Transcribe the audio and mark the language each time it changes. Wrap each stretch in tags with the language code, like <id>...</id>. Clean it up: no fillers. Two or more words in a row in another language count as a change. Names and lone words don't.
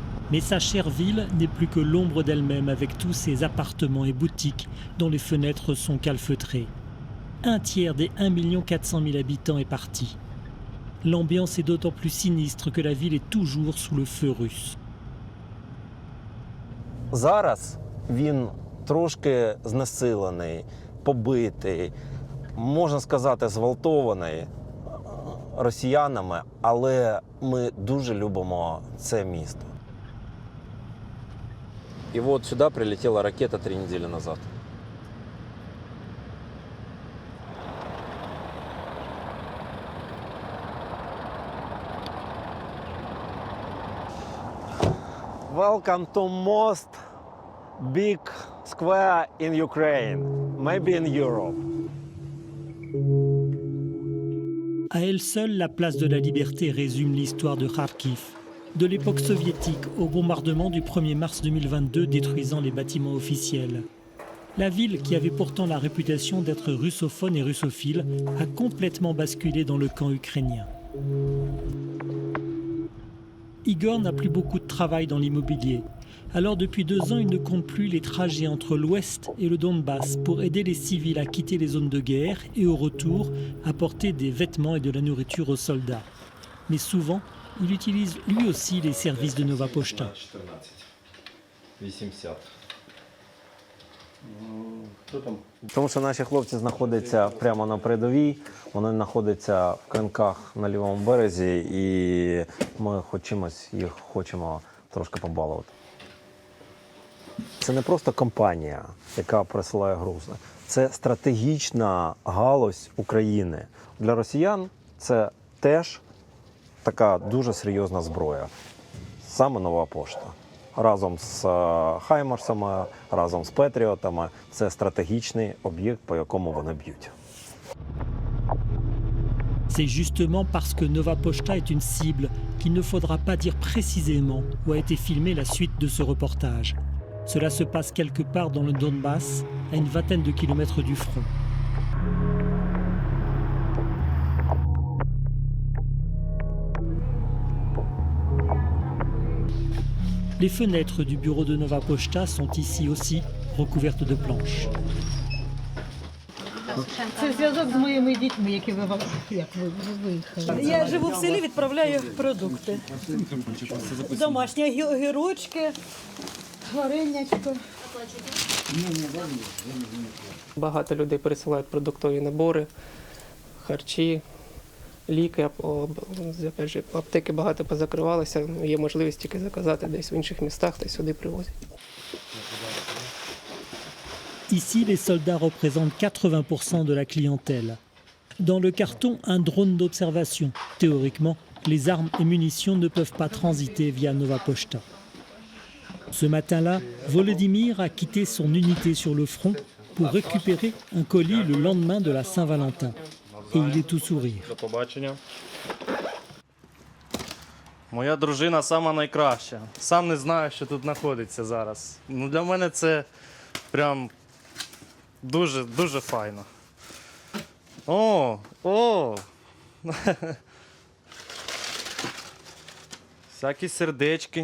<fr>Mais sa chère ville n'est plus que l'ombre d'elle-même avec tous ses appartements et boutiques dont les fenêtres sont calfeutrées. Un tiers des 1 400 000 habitants est parti. L'ambiance est d'autant plus sinistre que la ville est toujours sous le feu russe.</fr> <uk>Зараз він трошки знесилений, побитий, можна сказати, зґвалтований росіянами, але ми дуже любимо це місто. І от сюди прилетіла ракета 3 неділі назад.</uk> <en>Welcome to most big square in Ukraine, maybe in Europe.</en> <fr>À elle seule, la place de la Liberté résume l'histoire de Kharkiv, de l'époque soviétique au bombardement du 1er mars 2022 détruisant les bâtiments officiels. La ville, qui avait pourtant la réputation d'être russophone et russophile, a complètement basculé dans le camp ukrainien. Igor n'a plus beaucoup de travail dans l'immobilier. Alors depuis 2 ans, il ne compte plus les trajets entre l'Ouest et le Donbass pour aider les civils à quitter les zones de guerre et au retour apporter des vêtements et de la nourriture aux soldats. Mais souvent, il utilise lui aussi les services de Nova Pochta.</fr> <uk>Тому що наші хлопці знаходяться прямо на передовій, вони знаходяться в Кринках на лівому березі, і ми їх хочемо трошки побалувати. Це не просто компанія, яка присилає грузи. Це стратегічна галузь України. Для росіян це теж така дуже серйозна зброя. Саме Нова Пошта. Разом з Хаймарсами, разом з Петріотами. Це стратегічний об'єкт, по якому вони б'ють.</uk> <fr>C'est justement parce que Nova Pochta est une cible qu'il ne faudra pas dire précisément où a été filmée la suite de ce reportage. Cela se passe quelque part dans le Donbass, à une vingtaine de kilomètres du front. Les fenêtres du bureau de Nova Pochta sont ici aussi recouvertes de planches.</fr> <uk>Це зв'язок з моїми дітьми, які виїхали. Я живу в селі, відправляю продукти. Домашні огірочки, варенячко. Багато людей пересилають продуктові набори, харчі, ліки,</uk> <ru>опять же,</ru> <uk>аптеки багато позакривалися, є можливість тільки заказати десь в інших містах та й сюди привозять.</uk> <fr>Ici, les soldats représentent 80% de la clientèle. Dans le carton, un drone d'observation. Théoriquement, les armes et munitions ne peuvent pas transiter via Nova Pochta. Ce matin-là, Volodymyr a quitté son unité sur le front pour récupérer un colis le lendemain de la Saint-Valentin. Et il est tout sourire.</fr> <uk>До побачення. Моя дружина сама найкраща. Сам не знаю, що тут знаходиться зараз. Ну, для мене це прям дуже файно. О! Всякі сердечки.</uk>